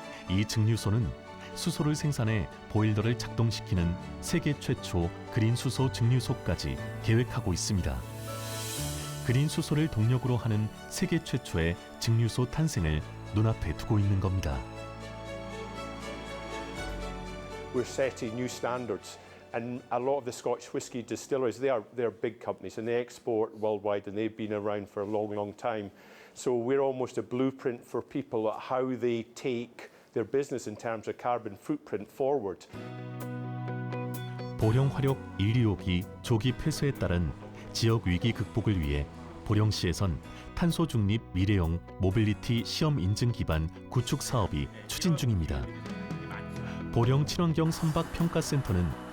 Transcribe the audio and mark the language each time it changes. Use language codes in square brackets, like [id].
[ko] 이 증류소는 수소를 생산해 보일러를 작동시키는 세계 최초 그린 수소 증류소까지 계획하고 있습니다. 그린 수소를 동력으로 하는 세계 최초의 증류소 탄생을 눈앞에 두고 있는 겁니다. [en] We're setting new standards, and a lot of the Scotch whisky distilleries, they're big companies and they export worldwide, and they've been around for a long time. So we're almost a blueprint for people at how they take their business in terms of carbon footprint forward. [ko] 보령 화력 1, 2호기 조기 폐쇄에 따른 지역 위기 극복을 위해 보령시에선 탄소 중립 미래형 모빌리티 시험 인증 기반 구축 사업이 추진 중입니다. 보령 친환경 선박 평가센터는